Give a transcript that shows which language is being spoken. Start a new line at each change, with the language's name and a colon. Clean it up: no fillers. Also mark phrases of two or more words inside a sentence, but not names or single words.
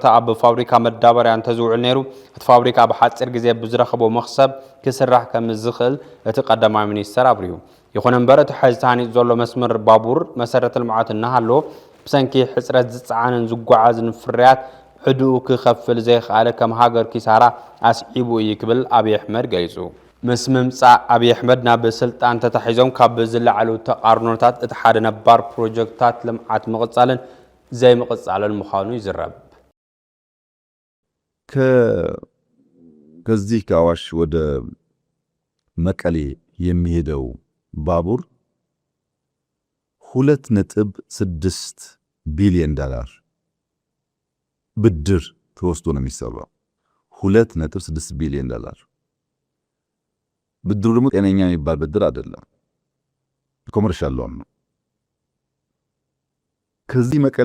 Tigrinya: ኣብ ፋብሪካ መዳበርያን ተዝውዕል ነይሩ እቲ ፋብሪካ ኣብ ሓፂር ግዜ ብዝረኸቦ መኽሰብ ክስራሕ ከም ዝኽእል እቲ ቀዳማይ ሚኒስትር አብሪሁ ይኹን እምበር እቲ ሕዚ ተሃኒፁ ዘሎ መስመር ባቡር መሰረተ ልምዓት እናሃለዎ ብሰንኪ ሕፅረት ዝፀዓንን ዝጓዓዝን ፍርያት ሕዱኡ ክኸፍል ዘይከኣለ ከም ሃገር ኪሳራ ኣስዒቡ እዩ ክብል አብይ አህመድ ገሊጹ ምስ ምምፃእ አብይ አህመድ ናብ ስልጣን ተታሒዞም ካብ ዝለዓሉ ተቃርኖታት እቲ ሓደ ነባር ፕሮጀክትታት ልምዓት ምቕፃልን ዘይምቕፃልን ምዃኑ ይዝረብ
Amharic: ከዚህ ከአዋሽ ወደ መቀሌ የሚሄደው ባቡር 2.6 ቢሊዮን ዶላር ብድር ተወስዶ ነው የሚሰራው 2.6 ቢሊዮን ዶላር ብድሩ ደግሞ ጤነኛ የሚባል ብድር አይደለም
English: commercial loan
Amharic: ነው ከዚህ መቀሌ